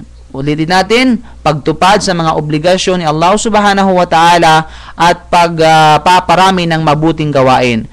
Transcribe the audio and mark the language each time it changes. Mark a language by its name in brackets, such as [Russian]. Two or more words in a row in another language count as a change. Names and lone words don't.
[Filipino] Ulitin natin, pagtupad sa mga obligasyon ni Allah [Arabic] سبحانه وتعالى [Filipino] at pagpaparami ng mabuting gawain.